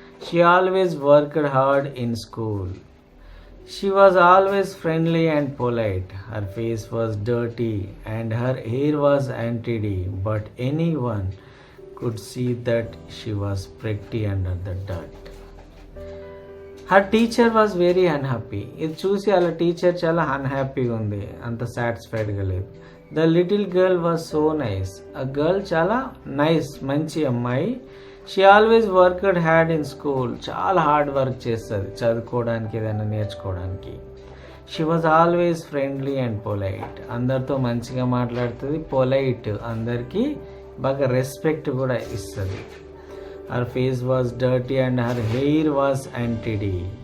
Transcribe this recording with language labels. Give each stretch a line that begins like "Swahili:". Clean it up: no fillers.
English: She always worked hard in school. She was always friendly and polite. Her face was dirty and her hair was untidy, but anyone could see that she was pretty under the dirt. Her teacher was very unhappy.
Telugu: ఇది చూసి వాళ్ళ teacher చాలా అన్హ్యాపీగా ఉంది, అంత సాటిస్ఫైడ్గా లేదు.
English: The little girl was so nice. A girl
Telugu: చాలా nice, మంచి అమ్మాయి.
English: She always worked hard in school.
Telugu: చాలా హార్డ్ వర్క్ చేస్తుంది చదువుకోవడానికి, ఏదైనా నేర్చుకోవడానికి.
English: She was always friendly and polite.
Telugu: అందరితో మంచిగా మాట్లాడుతుంది, పొలైట్, అందరికీ బాగా రెస్పెక్ట్ కూడా ఇస్తుంది.
English: Her face was dirty and her hair was untidy.